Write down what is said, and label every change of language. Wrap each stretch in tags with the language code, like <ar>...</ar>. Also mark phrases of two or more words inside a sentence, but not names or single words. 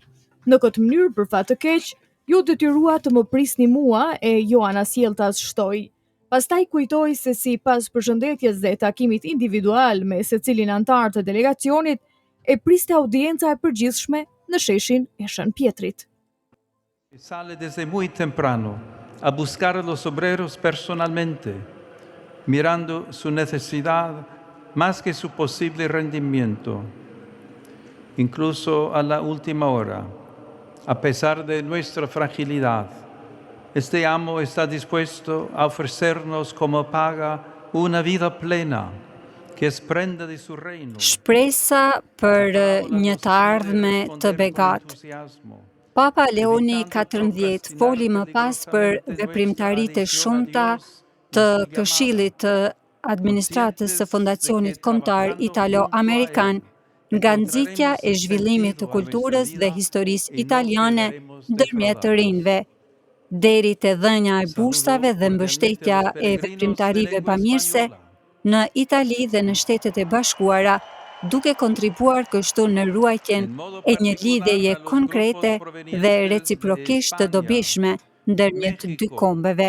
<sq>Në këtë mënyrë, për fat të keq, ju detyrua të më prisni mua, e Joana Sjelltas shtoi. Pastaj kujtoi se si pas përshëndetjes dhe takimit individual me secilin antar të delegacionit, e priste audienca e përgjithshme në sheshin e Shën Pietrit.</sq> <es>Sale desde muy temprano a buscar a los obreros personalmente, mirando su necesidad más que su posible rendimiento, incluso a la última hora, a pesar de nuestra fragilidad. Este amo está dispuesto a ofrecernos como paga una vida plena, que es prenda de su reino.</es> <sq>Shpresa për një të ardhme të begat. Papa Leoni XIV foli më pas për veprimtaritë e shumta të Këshillit të Administratës së Fondacionit Kombëtar Italo-Amerikan nga nxitja e zhvillimit të kulturës dhe historisë italiane ndërmjet të rinjve, deri te dhënia e bursave dhe mbështetja e veprimtarive bamirëse në Itali dhe në Shtetet e Bashkuara, duke kontribuar kështu në ruajtjen e një lidhjeje konkrete dhe reciprokisht të dobishme ndërmjet dy kombeve.</sq>